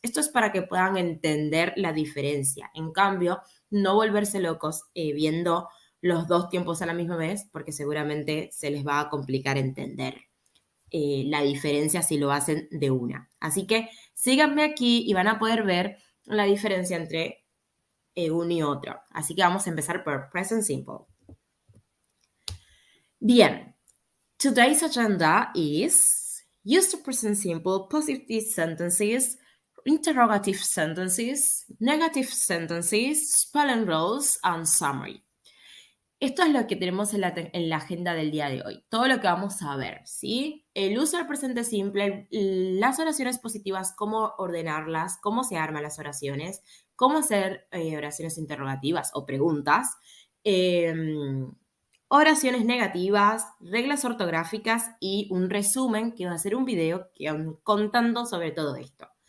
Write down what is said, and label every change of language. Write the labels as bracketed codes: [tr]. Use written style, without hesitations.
[es] Esto es para que puedan entender la diferencia. En cambio, no volverse locos viendo los dos tiempos a la misma vez, porque seguramente se les va a complicar entender la diferencia si lo hacen de una. Así que síganme aquí y van a poder ver la diferencia entre uno y otro. Así que vamos a empezar por present simple. [en] Bien, today's agenda is use the present simple positive sentences, interrogative sentences, negative sentences, spelling rules, and summary. [es] Esto es lo que tenemos en la agenda del día de hoy. Todo lo que vamos a ver, ¿sí? El uso del presente simple, las oraciones positivas, cómo ordenarlas, cómo se arman las oraciones, cómo hacer oraciones interrogativas o preguntas, em, oraciones negativas, reglas ortográficas y un resumen que va a ser un video contando sobre todo esto.